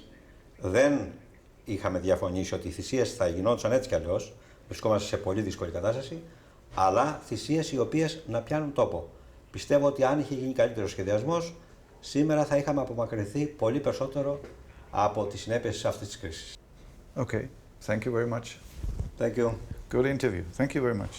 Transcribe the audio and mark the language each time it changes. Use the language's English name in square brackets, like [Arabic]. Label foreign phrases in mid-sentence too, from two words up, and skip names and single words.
[Greek] Δεν είχαμε διαφωνήσει ότι οι θυσίες θα γινόντουσαν έτσι κι αλλιώς, βρισκόμαστε σε πολύ δύσκολη κατάσταση, αλλά θυσίες οι οποίες να πιάνουν τόπο. Πιστεύω ότι αν είχε γίνει καλύτερος σχεδιασμός, σήμερα θα είχαμε απομακρυνθεί πολύ περισσότερο από τις συνέπειες αυτής της κρίσης. [English] Okay, thank you very much. Thank you. Good interview. Thank you very much.